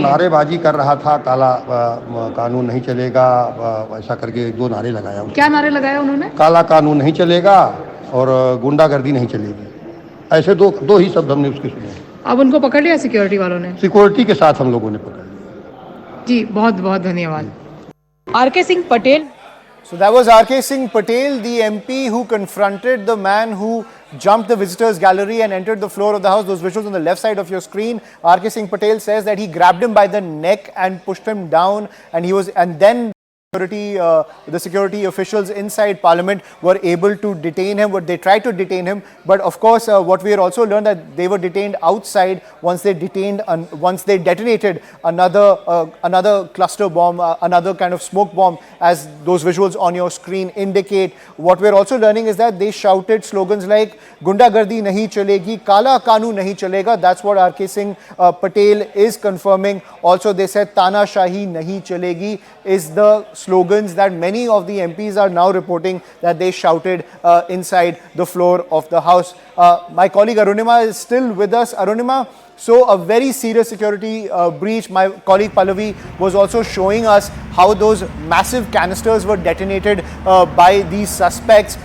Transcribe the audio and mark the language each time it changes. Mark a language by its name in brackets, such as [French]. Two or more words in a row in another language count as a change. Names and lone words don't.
[Hindi] नारेबाजी कर रहा था, काला कानून नहीं चलेगा, ऐसा करके 2 नारे लगाया। क्या नारे लगाया उन्होंने? काला कानून नहीं चलेगा और गुंडागर्दी नहीं चलेगी, ऐसे दो ही शब्द हमने उसके सुने। अब उनको पकड़ लिया सिक्योरिटी वालों ने? सिक्योरिटी के साथ हम लोगों ने पकड़ लिया। जी, बहुत बहुत धन्यवाद। RK Singh Patel. [English] So that was RK Singh Patel, the MP who confronted the man who jumped the visitors gallery and entered the floor of the house. Those visuals on the left side of your screen. RK Singh Patel says that he grabbed him by the neck and pushed him down, and then the security officials inside Parliament were able to detain him. They tried to detain him, but of course, what we had also learned that they were detained outside once they detonated another cluster bomb, another kind of smoke bomb, as those visuals on your screen indicate. What we're also learning is that they shouted slogans like [Hindi] "गुंडागर्दी नहीं चलेगी, काला कानून नहीं चलेगा." [English] That's what RK Singh Patel is confirming. Also, they said [Hindi] "तानाशाही नहीं चलेगी" [English] is the slogans that many of the MPs are now reporting that they shouted inside the floor of the House. My colleague Arunima is still with us. Arunima, so a very serious security breach. My colleague Pallavi was also showing us how those massive canisters were detonated by these suspects.